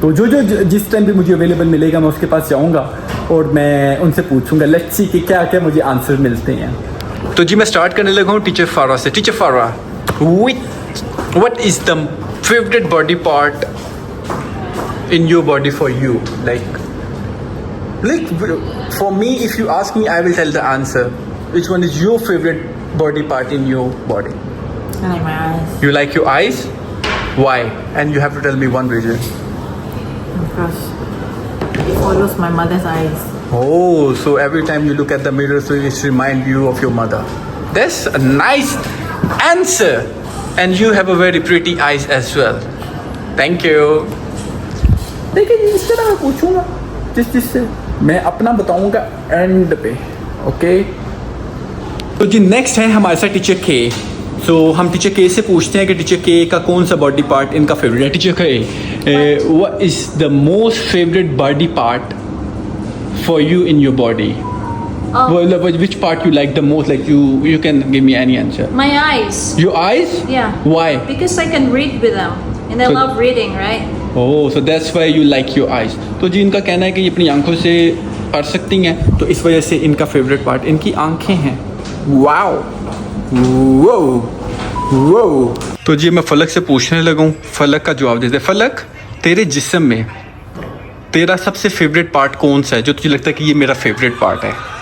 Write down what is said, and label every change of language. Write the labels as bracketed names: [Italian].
[Hindi] तो जो जिस टाइम भी मुझे अवेलेबल मिलेगा मैं उसके पास जाऊँगा और मैं उनसे पूछूँगा [English] let's see [Hindi] कि क्या क्या मुझे आंसर मिलते हैं। तो जी मैं स्टार्ट करने लगा हूँ टीचर फारा से। [English] Teacher Farah, what is the favourite body part in your body for you? Like for me, if you ask me, I will tell the answer. Which one is your favorite body part in your body? I like my eyes. You like your eyes? Why? And you have to tell me one reason. Because it follows my mother's eyes. Oh, so every time you look at the mirror, so it reminds you of your mother. That's a nice answer. And you have a very pretty eyes as well. Thank you. [Hindi] देखिए जी इस तरह मैं पूछूंगा जिससे मैं अपना बताऊंगा and पे। ओके तो जी नेक्स्ट है हमारे साथ टीचर के। सो हम टीचर के से पूछते हैं कि टीचर के का कौन सा बॉडी पार्ट इनका फेवरेट है। [English] Teacher के, what is the most favourite body part for you in your body? Which part you like the most? Like you can give me any answer. My eyes. Your eyes? Yeah. Why? Because I can read with them. And I love reading, right? Oh, so that's why you like your eyes. [Hindi] तो जी इनका कहना है कि ये अपनी आंखों से पढ़ सकती हैं, तो इस वजह से इनका फेवरेट पार्ट इनकी आंखें हैं। वाओ वो वो। तो जी मैं फलक से पूछने लगूँ, फलक का जवाब देते। फलक, तेरे जिस्म में तेरा सबसे फेवरेट पार्ट कौन सा है जो तुझे लगता है कि ये मेरा फेवरेट पार्ट है?